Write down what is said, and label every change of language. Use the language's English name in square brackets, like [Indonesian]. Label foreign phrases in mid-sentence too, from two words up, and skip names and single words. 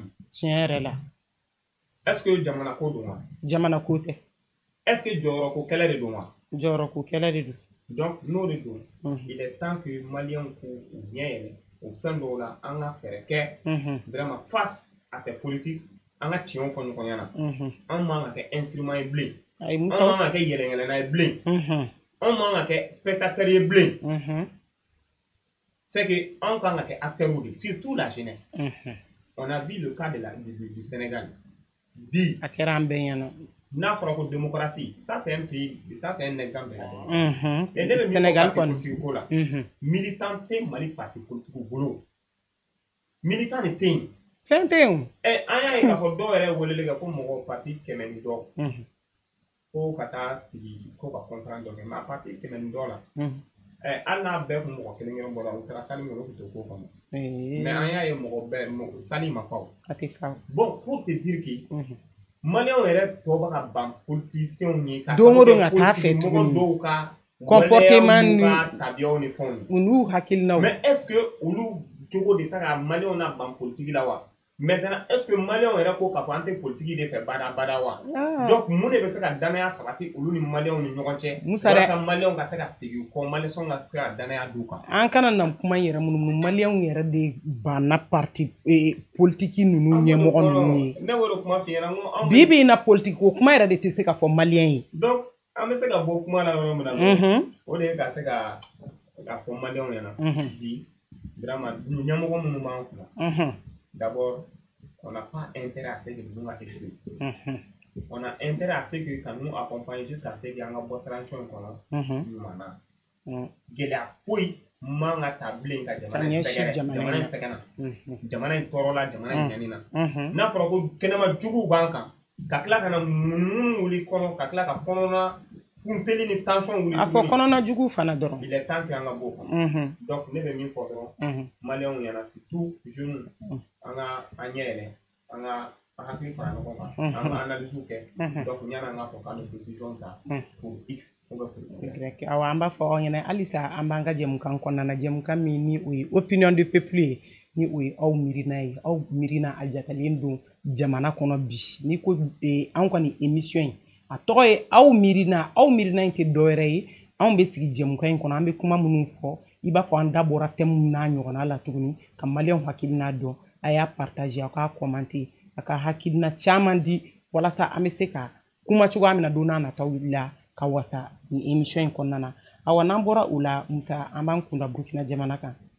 [Bambara] tiɲɛ yɛrɛ la [French] est ce que [Bambara] jamana ko don wa jamana ko tɛ [French] est ce que [Bambara] jɔyɔrɔ ko kɛlɛ de don wa jɔyɔrɔ ko kɛlɛ de don donc n'o de don [French] il est temps que [Bambara] maliyɛnw k'u ɲɛ yɛlɛ o fɛn dɔw la an ka fɛɛrɛ kɛ [French] vraiment face à ces politiques [Bambara] an ka tiɲɛw fɔ ɲɔgɔn ɲɛna an man ka kɛ instrument ye bilen an man ka kɛ yɛlɛyɛlɛnna ye bilen an man ka kɛ spectateur ye bilen [French] c'est que [Bambara] an kan ka kɛ acteur de [French] surtout la jeunesse on a vu le cas du Sénégal [Bambara] bi a kɛra an bɛɛ ɲɛna n'a fɔra ko [French] démocratie ça c'est un pays ça c'est un exemple de la démocratie [Bambara] et ne bɛ Sénégal kɔni politique ko la militant tɛ Mali [French] parti politique [Bambara] bolo militant de tɛ yen fɛn tɛ yen an y'a ye k'a fɔ dɔw yɛrɛ weleli kɛ ko mɔgɔ parti 100 ni dɔ ko ka taa sigi ko ka contrat dɔ kɛ mais a parti 100 ni dɔ la hali n'a bɛɛ kun mɔgɔ kelen kelen bɔra u taara sali min u tun tɛ ko kɔnɔ mais an y'a ye mɔgɔ bɛɛ sali ma fa o a tɛ fa [French] bon pour te dire que [Bambara] maliyɛnw yɛrɛ tɔ bɛ ka ban politiciens ye ka don o don ka taa fɛ tuguni dɔw ka comportement ni tabiyaw ni fɛnw u n'u hakilinaw mais [French] est ce que [Bambara] olu jogo de ta ka maliyɛnw na ban politique la wa [French] maintenant est ce que [Bambara] maliyɛnw yɛrɛ ko k'a fɔ an tɛ politique de fɛ bada wa donc mun de bɛ se ka danaya sabati olu ni maliyɛnw ni ɲɔgɔn cɛ walasa maliyɛnw ka se ka segin kɔ maliyɛnw ka se ka danaya d'u kan an kana na kuma yɛrɛ munumunu maliyɛnw yɛrɛ de banna [French] parti politique [Bambara] ninnu ɲɛmɔgɔ ninnu ye ne y'o kuma f'i ɲɛna n ko bi bi in na politique o kuma yɛrɛ de tɛ se ka fɔ maliyɛn ye donc an bɛ se ka bɔ kuma la yɔrɔ min na o de ye ka se ka fɔ maliyɛnw ɲɛna bi vraiment ɲɛmɔgɔ minnu b'an kunna [French] d'abord on n'a pas intérêt à ce que nous échouer on a intérêt à ce que quand nous accompagne jusqu'à ce que [Bambara] an ka bɔ transition kɔnɔ ɲuman na gɛlɛya foyi man ka ta bilen ka jamana in sɛgɛnna jamana in tɔɔrɔla jamana in ɲanina n'a fɔra ko kɛnɛma juguw b'an kan ka tila ka na munumunu wuli kɔnɔ ka tila ka kɔnɔna funteli ni tension wuli a fɔ kɔnɔna jugu fana dɔrɔn [French] il est temps que [Bambara] an ka bɔ o kɔnɔ donc ne bɛ min fɔ dɔrɔn maliyɛnw ɲɛna [French] surtout jeunes [Bambara] an ka an ɲɛ yɛlɛ an ka hakili fara ɲɔgɔn kan an ka analyse kɛ donc ɲani an k'a fɔ k'an bɛ décision ta [French] pour x ou bien pour y. [Bambara] awɔ an b'a fɔ aw ɲɛna halisa an b'an ka jɛmukan kɔnɔna na jɛmukan min ni o ye [French] opinion du peuple [Bambara] ye ni o ye aw miirina ye aw miirina a jatalen don jamana kɔnɔ bi ni ko anw ka nin émission in a tɔgɔ ye aw miirina in tɛ dɔwɛrɛ ye anw bɛ sigi jɛmukan in kɔnɔ an bɛ kuma minnu fɔ i b'a fɔ an da bɔra thème n'a ɲɔgɔnna la tuguni ka maliyɛnw hakilina dɔn a y'a partager aw k'a commenter a ka hakilina caman di walasa an bɛ se ka kuma cogoya min na don n'a nataw la ka wasa nin émission in kɔnɔna na awa n'an bɔra o la Musa an b'an kunda Burkina jamana kan